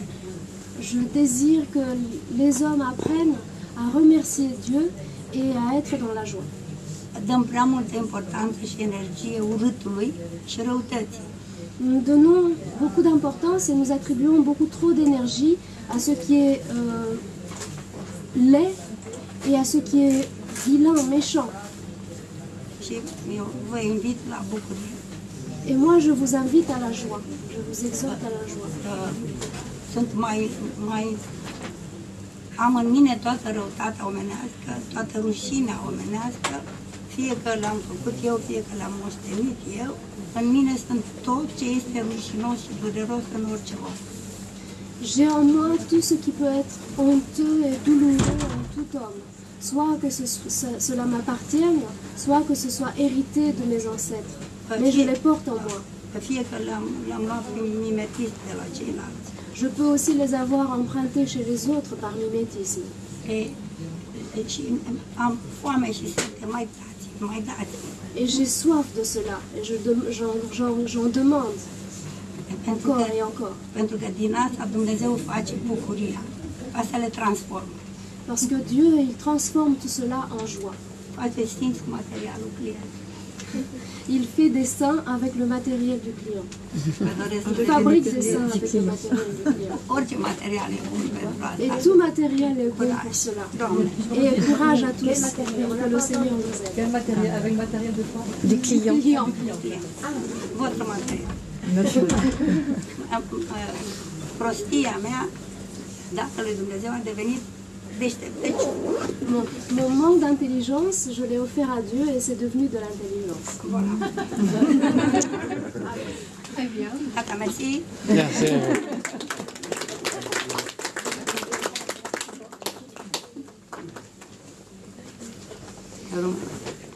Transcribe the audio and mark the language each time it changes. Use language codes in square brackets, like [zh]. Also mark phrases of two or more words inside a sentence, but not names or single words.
[fr] Je désire que les hommes apprennent à remercier Dieu et à être dans la joie. [ro] Dăm prea multă importanță și energie urâtului și răutății. [fr] Nous donnons beaucoup d'importance et nous attribuons beaucoup trop d'énergie à ce qui est laid et à ce qui est vilain, méchant. [ro] Și eu vă invit la bucurie. [fr] Et moi, je vous invite à la joie. Je vous exhorte à la joie. [ro] Sunt am în mine toată răutatea omenească, toată rușinea omenească, fie că l-am făcut eu, fie că l-am moștenit eu. În mine sunt tot ce este rușinos și dureros în orice om. [fr] J'ai en moi tout ce qui peut être honteux et douloureux en tout homme. Soit que cela m'appartienne, soit que ce soit hérité de mes ancêtres. Mais je les porte en moi. [ro] Fie că l-am luat prin mimetism de la ceilalți. [fr] Je peux aussi les avoir empruntés chez les autres par mimétisme. [ro] Și am foame și sete, mai dați. [fr] Et j'ai soif de cela, et j'en demande encore et encore. [ro] Pentru că din asta Dumnezeu face bucuria, asta le transformă. [fr] Parce que Dieu, il transforme tout cela en joie. [ro] Face simț cu materialul client. [fr] Il fait des seins avec le matériel du client. Il fabrique des seins avec le matériel du client. [ro] Orice material e bun pentru asta. [fr] Et tout matériel est bon pour cela. Et courage à tous, que le Seigneur nous aide. Quel matériel? Avec matériel de quoi? Des clients. Votre material. [ro] Prostia mea, dacă lui Dumnezeu a devenit deșteptăciune. [fr] Mon manque d'intelligence, je l'ai offert à Dieu et c'est devenu de l'intelligence. Voilà. Très bien. Tata, merci. Merci.